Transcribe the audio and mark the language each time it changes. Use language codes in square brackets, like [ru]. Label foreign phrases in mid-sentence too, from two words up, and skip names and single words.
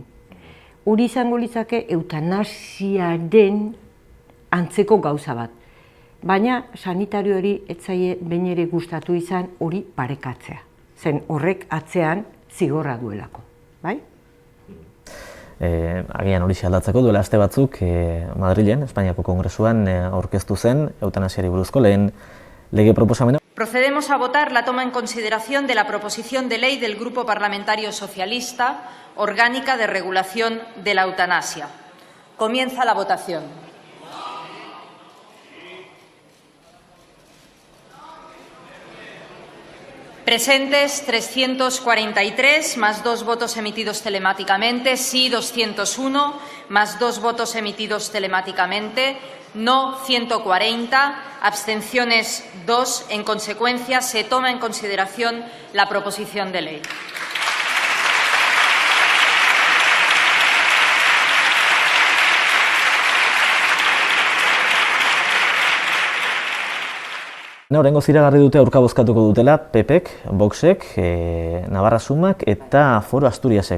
[eu] Hori izango litzake eutanasiaren antzeko gauza bat, baina sanitarioari ez zaie behin ere gustatu izan hori parekatzea. Zen horrek atzean zigorra duelako, bai? Agian hori aldatzeko duela aste batzuk Madrilen, Espainiako Kongresuan aurkeztu zen eutanasiari buruzko lehen lege proposamena. [es] Procedemos a votar la toma en consideración de la proposición de ley del Grupo Parlamentario Socialista, orgánica de regulación de la eutanasia. Comienza la votación. Presentes 343, más 2 votos emitidos telemáticamente, sí 201, más 2 votos emitidos telemáticamente, no 140, abstenciones 2. En consecuencia, se toma en consideración la proposición de ley. [eu] Oraingoz iragarri dute aurka bozkatuko dutela PPek, Voxek, Navarra Sumak eta Foro Asturiasek.